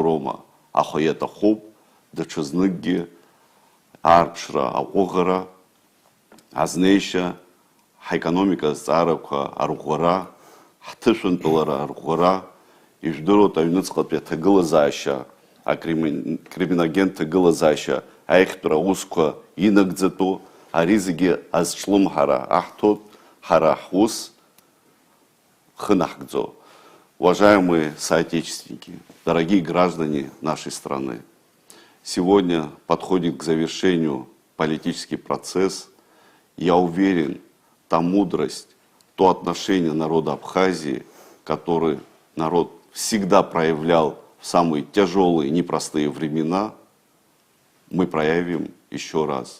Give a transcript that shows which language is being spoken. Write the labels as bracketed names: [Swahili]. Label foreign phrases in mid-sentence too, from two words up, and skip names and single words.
[Abkhazian] роума, аха иаҭахуп даҽазныкгьы аарԥшра, аҟәыӷара, азнеишьа, ҳекономика азҵаарақәа арӷәӷәара, ҳҭышәынтәалара арӷәӷәара, ижәдыруа аҩныҵҟатәи аҭагылазаашьа, акриминогент ҭагылазаашьа аихтәра аусқәа инагӡатәу, ари зегьы азҿлымҳара аҳҭоит, ҳара ҳус хынаҳкӡо. [Russian] Уважаемые соотечественники, дорогие граждане нашей страны, сегодня подходит к завершению политический процесс. Я уверен, та мудрость, то отношение народа Абхазии, который народ всегда проявлял в самые тяжелые, непростые времена, мы проявим еще раз.